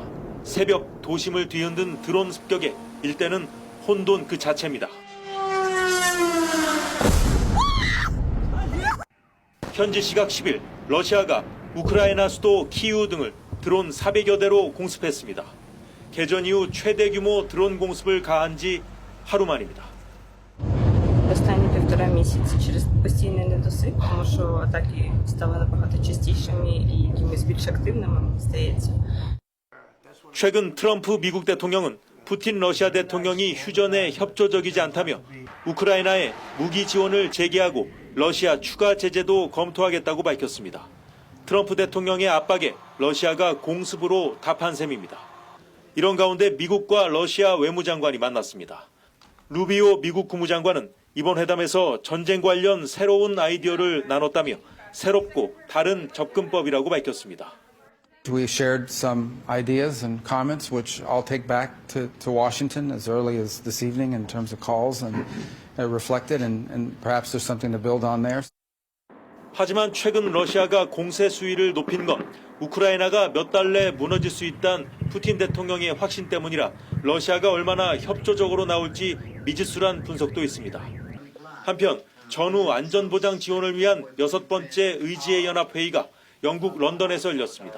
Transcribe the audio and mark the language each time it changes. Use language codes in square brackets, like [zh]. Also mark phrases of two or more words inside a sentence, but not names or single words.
[ko] 새벽 도심을 뒤흔든 드론 습격에 일대는 혼돈 그 자체입니다. 현지 시각 10일 러시아가 우크라이나 수도 키이우 등을 드론 400여 대로 공습했습니다. 개전 이후 최대 규모 드론 공습을 가한 지 하루 만입니다. [uk] Останні 1,5 місяці через постійний недосип, тому що атаки стали набагато частішими і якимись більш активними, здається. [ko] 최근 트럼프 미국 대통령은 푸틴 러시아 대통령이 휴전에 협조적이지 않다며 우크라이나에 무기 지원을 재개하고 러시아 추가 제재도 검토하겠다고 밝혔습니다. 트럼프 대통령의 압박에 러시아가 공습으로 답한 셈입니다. 이런 가운데 미국과 러시아 외무장관이 만났습니다. 루비오 미국 국무장관은 이번 회담에서 전쟁 관련 새로운 아이디어를 나눴다며 새롭고 다른 접근법이라고 밝혔습니다. [en] We shared some ideas and comments which I'll take back to Washington as early as this evening in terms of calls and reflected and perhaps there's something to build on there. [ko] 하지만 최근 러시아가 공세 수위를 높인 건 우크라이나가 몇 달 내 무너질 수 있다는 푸틴 대통령의 확신 때문이라 러시아가 얼마나 협조적으로 나올지 미지수란 분석도 있습니다. 한편 전후 안전보장 지원을 위한 6번째 의지의 연합회의가 영국 런던에서 열렸습니다.